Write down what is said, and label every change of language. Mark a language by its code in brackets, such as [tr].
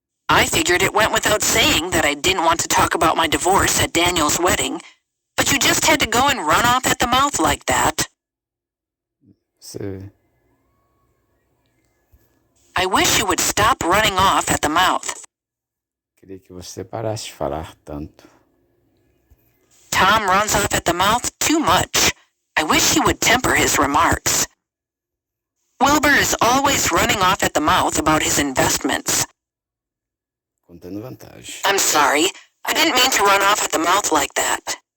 [en] I figured it went without saying that I didn't want to talk about my divorce at Daniel's wedding, but you just had to go and run off at the mouth like that. [pt] Você [en] I wish you would stop running off at the mouth. [pt] queria que você parasse de falar tanto. [en] Tom runs off at the mouth too much. I wish he would temper his remarks. Wilbur is always running off at the mouth about his investments. [pt] Contando vantagem. [en] I'm sorry. I didn't mean to run off at the mouth like that.